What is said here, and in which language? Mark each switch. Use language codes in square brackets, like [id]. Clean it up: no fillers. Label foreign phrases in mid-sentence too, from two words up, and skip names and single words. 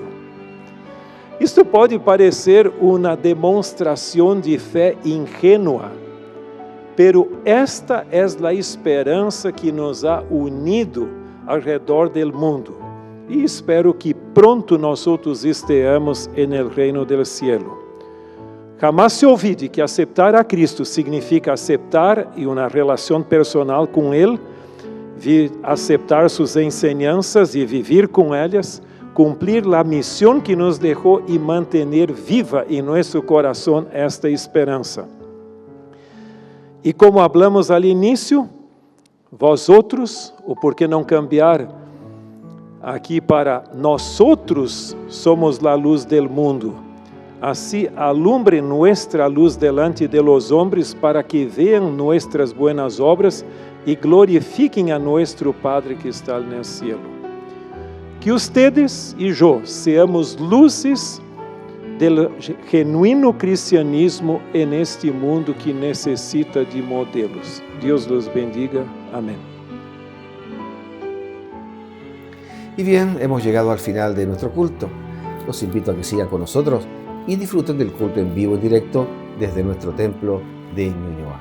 [pt] Isto pode parecer uma demonstração de fé ingênua, pero esta é a esperança que nos [es] ha unido [pt] ao redor do mundo. E espero que pronto nós estejamos no reino do cielo. [es] Jamás se olvide que [pt] aceitar a Cristo significa aceitar e uma relação personal com Ele, aceitar suas enseñanças e viver com elas, cumprir a missão que nos deixou e manter viva em nosso coração esta esperança. E como [es] hablamos al [pt] início, vós outros, ou por que não cambiar aqui para nós outros somos a luz [es] del mundo. Assim alumbre nuestra luz delante de los hombres para que vean nuestras buenas obras [pt] e glorifiquem [es] a nuestro Padre que está no cielo. Que ustedes [pt] e eu [es] seamos luzes del genuíno cristianismo en este mundo que necesita de modelos. Dios los bendiga. Amén. Y bien, hemos llegado al final de nuestro culto. Los invito a que sigan con nosotros y disfruten del culto en vivo y directo desde nuestro templo de Ñuñoa.